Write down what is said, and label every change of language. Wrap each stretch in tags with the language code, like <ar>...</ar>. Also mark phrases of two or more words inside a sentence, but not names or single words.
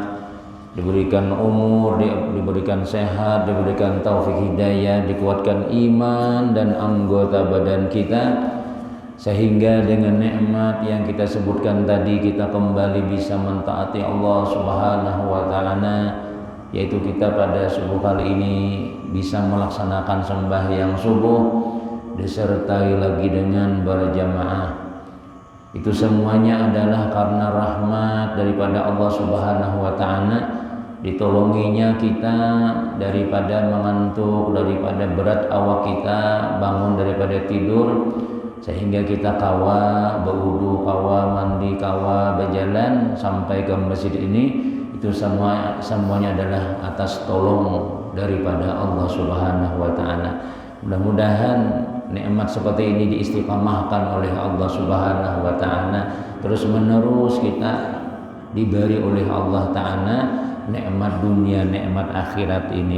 <id>Diberikan umur, diberikan sehat, diberikan taufik hidayah, dikuatkan iman dan anggota badan kita, sehingga dengan nikmat yang kita sebutkan tadi kita kembali bisa mentaati</id> <ar>Allah Subhanahu wa ta'ala,</ar> <id>yaitu kita pada subuh kali ini bisa melaksanakan sembahyang subuh disertai lagi dengan berjamaah. Itu semuanya adalah karena rahmat daripada</id> <ar>Allah Subhanahu wa ta'ala.</ar> <bjn>Ditolonginya kita daripada mengantuk, daripada berat awak kita, bangun daripada tidur, sehingga kita kawa berwudu, kawa mandi, kawa berjalan sampai ke masjid ini.</bjn> <id>Itu semuanya adalah atas tolong daripada</id> <ar>Allah Subhanahu wa ta'ala.</ar> <id>Mudah-mudahan nikmat seperti ini diistiqamahkan oleh</id> <ar>Allah Subhanahu wa ta'ala.</ar> <id>Terus menerus kita diberi oleh</id> <ar>Allah ta'ala</ar> <id>nikmat dunia, nikmat akhirat ini.</id>